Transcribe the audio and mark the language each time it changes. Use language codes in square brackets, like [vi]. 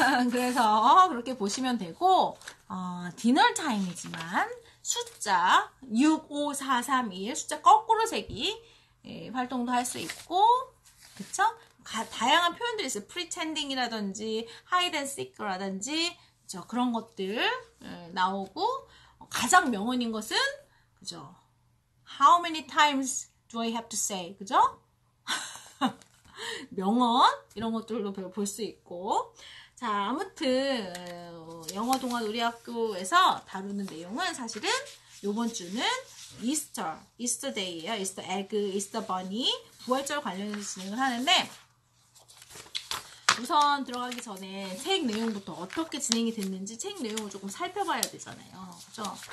[ko] 그래서 그렇게 보시면 되고, 디너 타임이지만 숫자 6, 5, 4, 3, 2 숫자 거꾸로 세기 활동도 할 수 있고, 그쵸? 다양한 표현들이 있어요. pretending이라든지 hide and seek라든지 그쵸? 그런 것들 나오고, 가장 명언인 것은 그죠? [en] How many times do I have to say? [ko] 그죠? 명언 이런 것들도 볼 수 있고, 자 아무튼 영어 동화 놀이학교에서 다루는 내용은 사실은 요번 주는 이스터 데이예요. 이스터 에그, 이스터 버니 부활절 관련해서 진행을 하는데, 우선 들어가기 전에 책 내용부터 어떻게 진행이 됐는지 책 내용을 조금 살펴봐야 되잖아요. 그죠?